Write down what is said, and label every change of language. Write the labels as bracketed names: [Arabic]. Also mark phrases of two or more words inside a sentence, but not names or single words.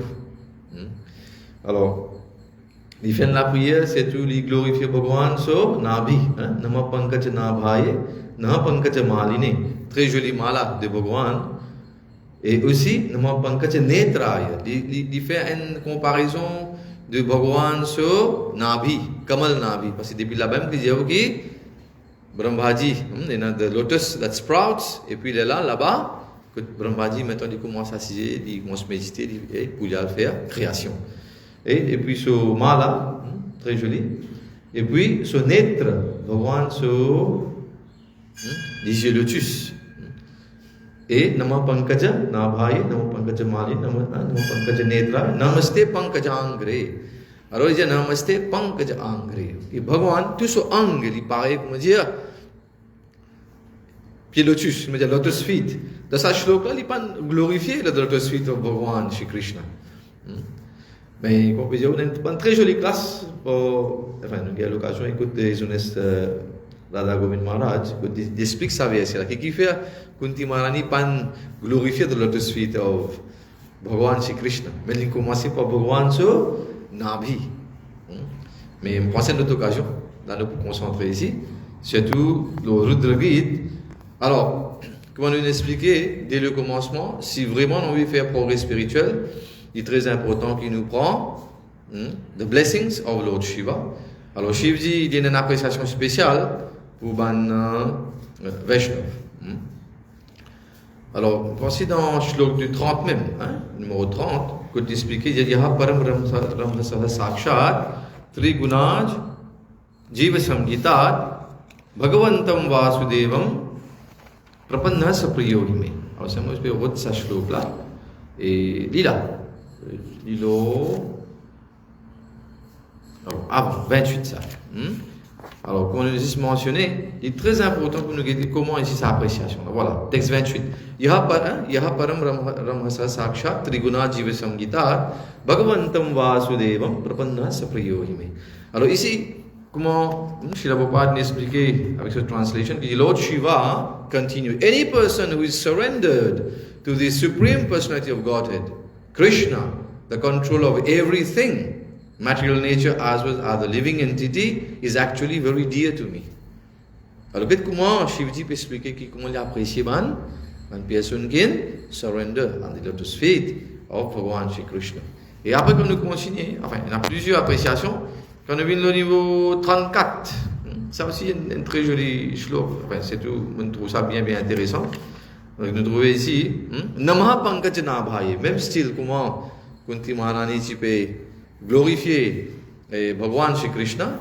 [French] Alors, il fait la prière, c'est tout, il glorifie Bhagavan sur Nabi, [Sanskrit] Nama Pankaja Nabhaye, Nama Pankaja Maline, [French] très jolie mala de Bhagavan. Et aussi, [Sanskrit] Nama Pankaja Netraya, [French] il fait une comparaison de Bhagavan sur Nabi, Kamal Nabi, parce que depuis là-bas, il dit ok, Brahmaji, il y a [English] the lotus that sprouts, [French] et puis il est là-bas, que Brahmaji maintenant il commence à s'assiser, il commence à méditer, pour y faire création. Et puis ce mala, très joli. Et puis ce netra, Bhagavan sur les yeux lotus. [Sanskrit] Et Nama Pankaja Nabhaye, Nama Pankaja Mali, Nama Pankaja Netra, Namaste Pankaja Angre. [French] Alors il dit [Sanskrit] Namaste Pankaja Angre. [French] Et Bhagavan, tout ce angle, il paraît comme dire pied lotus, il me dit [English] lotus feet. [French] Dans sa shloka, il pas glorifié le [English] lotus feet [French] de Bhagavan, Shri Krishna. Mais comme je on a une très jolie classe pour, enfin, nous avons l'occasion d'écouter les honnêtes Radha Govind Maharaj, qui explique sa version, qui fait Kunti Maharani pas glorifier de [English] lotus feet of Bhagavan Shri Krishna. [French] Mais il commence par Bhagavan sur Nabi. Mais on pense à notre occasion, là nous pour concentrer ici, surtout le Rudra Gita. Alors, comment nous expliquer dès le commencement, si vraiment on veut faire progrès spirituel, il est très important qu'il nous prend [English] the blessings of Lord Shiva. [French] Alors Shivji, il y a une appréciation spéciale pour Ban Vaishnav. Alors, voici dans le shlok du 30 même, numéro 30, que tu expliques, il y a [Sanskrit] Param Ramsara Sakshat, Trigunaj, Jiva Samgitat, Bhagavantam Vasudevam, Prapanna Sapriyogime. [French] Alors, c'est moi qui vais ce shlok là. Et Lila. Lilo. Avant, 28 ça. Alors, comme on nous a mentionné, il est très important pour nous guider comment ici sa appréciation. Voilà, texte 28. [Sanskrit] Yaha param ramhasa sakshat triguna jiva samgita bhagavantam vasudevam prapanna sapriyohime. [French] Alors ici, comment Srila Prabhupada nous expliqué avec cette translation, que Lord Shiva continue. [English] Any person who is surrendered to the Supreme Personality of Godhead, Krishna, the control of everything, material nature as well as the living entity, is actually very dear to me. [French] Alors, comment Shivji peut expliquer comment il apprécie une personne qui [English] surrender on the lotus feet of Bhagavan Shri Krishna. [French] Et après, quand nous continuons, enfin, il y a plusieurs appréciations. Quand nous venons au niveau 34, ça aussi une très jolie shlok, enfin, c'est tout, on trouve ça bien intéressant. Donc nous trouvons ici, [Sanskrit] Namaha Pankaj Nabhaye, [French] même style, comment Kunti Maharani tu peux glorifier Bhagwan Shri Krishna.